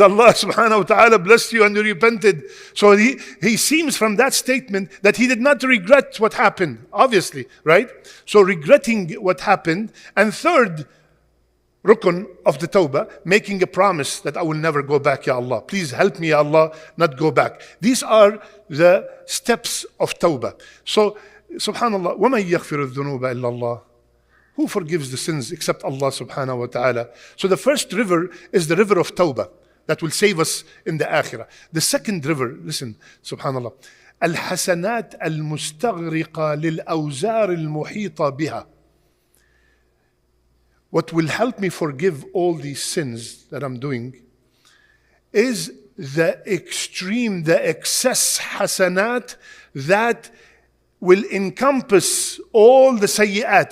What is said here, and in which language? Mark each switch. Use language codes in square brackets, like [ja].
[en] Allah subhanahu wa ta'ala blessed you and you repented. So he seems from that statement that he did not regret what happened, obviously, right? So regretting what happened. And third, rukun of the tawbah, making a promise that I will never go back, Ya Allah. Please help me, Ya Allah, not go back. These are the steps of tawbah. [ar] So, subhanallah, وَمَنْ يَغْفِرُ الذُّنُوبَ إِلَّا اللَّهِ. [en] Who forgives the sins except Allah subhanahu wa ta'ala? So the first river is the river of tawbah that will save us in the akhirah. The second river, listen, subhanallah, [ar] الحسنات المستغرقة للأوزار المحيطة بها. [en] What will help me forgive all these sins that I'm doing is the excess hasanat that will encompass all the sayyi'at.